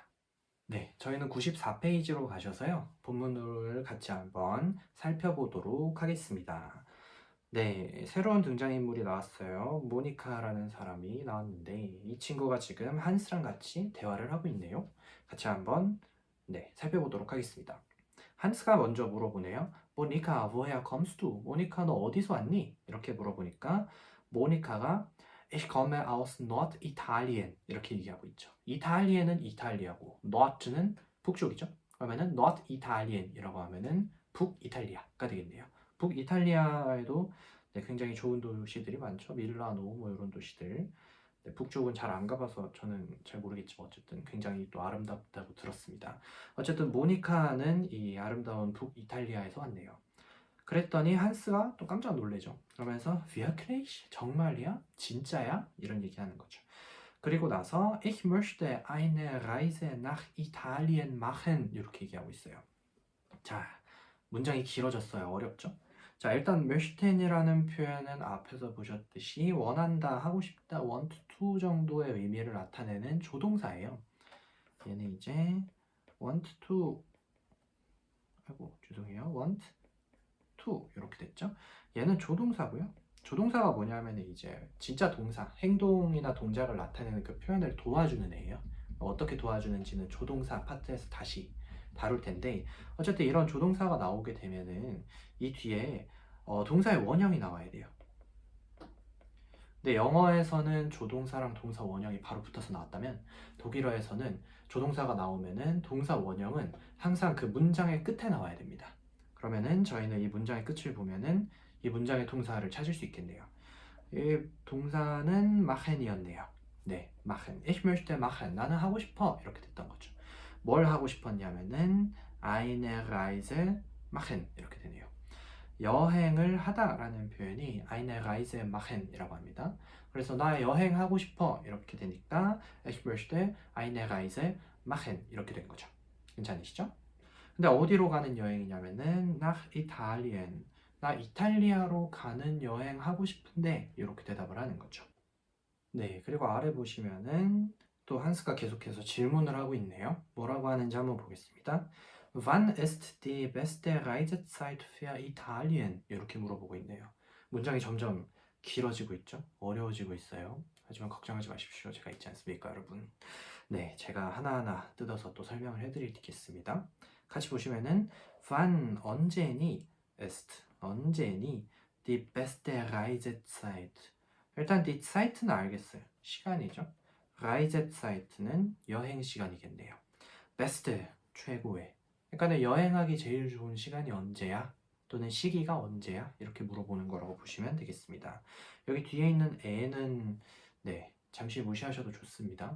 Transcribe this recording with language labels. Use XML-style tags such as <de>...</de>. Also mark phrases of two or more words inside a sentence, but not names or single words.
<ko>네, 저희는 94페이지로 가셔서요. 본문을 같이 한번 살펴보도록 하겠습니다. 네, 새로운 등장인물이 나왔어요. 모니카라는 사람이 나왔는데 이 친구가 지금 한스랑 같이 대화를 하고 있네요. 같이 한번 네, 살펴보도록 하겠습니다. 한스가 먼저 물어보네요. 모니카,</ko> <de>woher kommst du?</de> <ko>모니카, 너 어디서 왔니? 이렇게 물어보니까 모니카가</ko> <de>Ich komme aus Norditalien</de> <ko>이렇게 얘기하고 있죠. 이탈리아는 이탈리아고 Nord는 북쪽이죠. 그러면은 Norditalien 이라고 하면은 북이탈리아가 되겠네요. 북이탈리아에도 네, 굉장히 좋은 도시들이 많죠. 밀라노 뭐 이런 도시들. 네, 북쪽은 잘 안 가봐서 저는 잘 모르겠지만 어쨌든 굉장히 또 아름답다고 들었습니다. 어쨌든 모니카는 이 아름다운 북이탈리아에서 왔네요. 그랬더니 한스가 또 깜짝 놀래죠. 그러면서 wirklich? 정말이야? 진짜야? 이런 얘기하는 거죠. 그리고 나서</ko> <de>Ich möchte eine Reise nach Italien machen</de> <ko>이렇게 얘기하고 있어요. 자, 문장이 길어졌어요. 어렵죠? 자, 일단 möchten이라는 표현은 앞에서 보셨듯이 원한다, 하고 싶다,</ko> <en>want to</en> <ko>정도의 의미를 나타내는 조동사예요. 얘는 이제</ko> <en>want to</en> <ko>죄송해요.</ko> <en>want to</en> <ko>이렇게 됐죠. 얘는 조동사고요. 조동사가 뭐냐면 이제 진짜 동사, 행동이나 동작을 나타내는 그 표현을 도와주는 애예요. 어떻게 도와주는지는 조동사 파트에서 다시 다룰 텐데 어쨌든 이런 조동사가 나오게 되면은 이 뒤에 동사의 원형이 나와야 돼요. 근데 영어에서는 조동사랑 동사 원형이 바로 붙어서 나왔다면 독일어에서는 조동사가 나오면은 동사 원형은 항상 그 문장의 끝에 나와야 됩니다. 그러면은 저희는 이 문장의 끝을 보면은 이 문장의 동사를 찾을 수 있겠네요. 이 동사는 machen이었네요. 네,</ko> <de>machen. Ich möchte machen.</de> <ko>나는 하고 싶어. 이렇게 됐던 거죠. 뭘 하고 싶었냐면은</ko> <de>eine Reise machen</de> <ko>이렇게 되네요. 여행을 하다라는 표현이</ko> <de>eine Reise machen</de> <ko>이라고 합니다. 그래서 나 여행하고 싶어 이렇게 되니까</ko> <de>ich möchte eine Reise machen</de> <ko>이렇게 된 거죠. 괜찮으시죠? 근데 어디로 가는 여행이냐면은</ko> <de>nach Italien.</de> <ko>나 이탈리아로 가는 여행 하고 싶은데 이렇게 대답을 하는 거죠. 네, 그리고 아래 보시면은 또 한스가 계속해서 질문을 하고 있네요. 뭐라고 하는지 한번 보겠습니다.</ko> <de>Wann ist die beste Reisezeit für Italien?</de> <ko>이렇게 물어보고 있네요. 문장이 점점 길어지고 있죠? 어려워지고 있어요. 하지만 걱정하지 마십시오. 제가 있지 않습니까, 여러분? 네, 제가 하나하나 뜯어서 또 설명을 해드리겠습니다. 같이 보시면은 wann 언제니 ist 언제니</ko> <de>die beste Reisezeit</de> <ko>일단</ko> <de>die Zeit</de> <ko>는 알겠어요. 시간이죠. Reisezeit는 여행 시간이겠네요. best 최고의 그러니까 여행하기 제일 좋은 시간이 언제야? 또는 시기가 언제야? 이렇게 물어보는 거라고 보시면 되겠습니다. 여기 뒤에 있는 애는 네, 잠시 무시하셔도 좋습니다.</ko>